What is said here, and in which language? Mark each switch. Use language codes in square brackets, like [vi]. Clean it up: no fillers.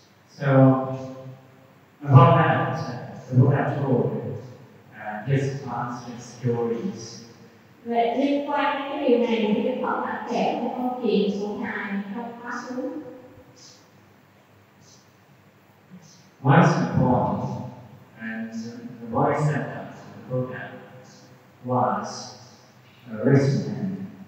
[en] So, about that, the Buddha told his past stories. [vi] Vậy liên quan đến cái điều này thì Đức Phật đã kể một câu chuyện của Ngài trong Khóa Xứ. [en] Once he paused, and the bodhisattva, the Buddha, was a rich man.